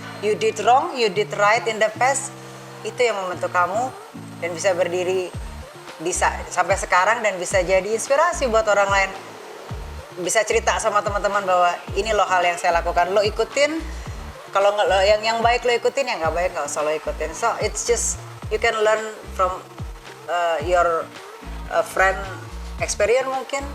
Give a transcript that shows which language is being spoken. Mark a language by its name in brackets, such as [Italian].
[English] You did wrong, you did right in the past. [Indonesian] Itu yang membentuk kamu dan bisa berdiri sampai sekarang, dan bisa jadi inspirasi buat orang lain. Bisa cerita sama teman-teman bahwa ini loh hal yang saya lakukan, lo ikutin. Kalau nggak, yang baik lo ikutin, yang nggak baik nggak usah lo ikutin. [English] So it's just you can learn from your friend experience [Indonesian] mungkin.